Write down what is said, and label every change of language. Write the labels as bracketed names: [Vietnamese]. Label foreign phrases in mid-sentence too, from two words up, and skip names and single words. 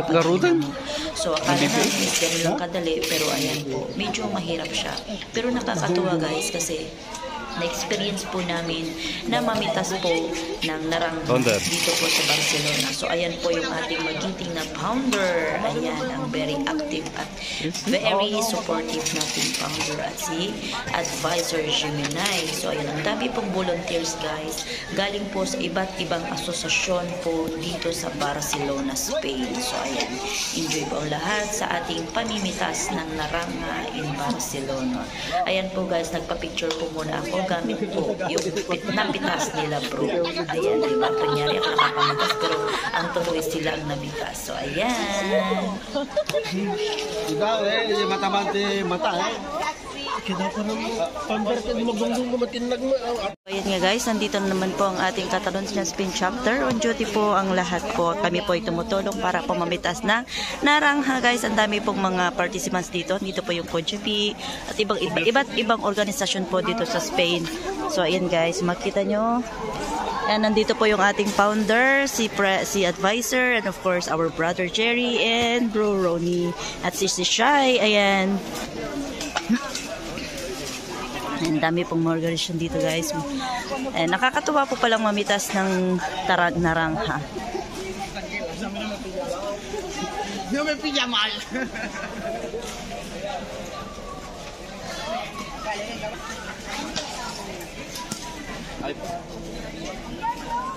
[Filipino] So akala na is ganun lang kadali, pero ayan po, medyo mahirap siya. Pero nakakatuwa guys kasi na-experience po namin na mamitas po ng naranja dito po sa Barcelona. So ayan po yung ating magiting na founder. Ayan, ang [English] very active [Filipino] at [English] very supportive [Filipino] nating founder at si advisor Gemini. So ayan, ang dami pong volunteers guys. Galing po sa iba't ibang asosasyon po dito sa Barcelona, Spain. So ayan, enjoy po ang lahat sa ating pamimitas ng naranja in Barcelona. Ayan po guys, nagpa-picture po muna ako gamit po yung napitas nila bro. Ayan, diba? Kunyari ako nakapamitas pero ang totoo sila ang nabitas. So, ayan. Cuidado mata Kaya pa rin pambertin magbanggang matinag mo. Ayan nga guys, nandito naman po ang ating Catalonia Spain chapter. [English] On duty [Filipino] po ang lahat po. Kami po ay tumutulong para po mamitas ng naranja guys. Ang dami pong mga participants dito. Dito po yung Conchipi at iba't ibang organisasyon po dito sa Spain. So ayan guys, makita nyo. Ayan, nandito po yung ating founder, si advisor, [English] and of course our brother Jerry and bro Ronnie [Filipino] at si Shai. Ayan. Ang dami pong mga organisasyon dito guys. Nakakatuwa po palang mamitas ng naranja. [Spanish] No me pilla mal. Ay.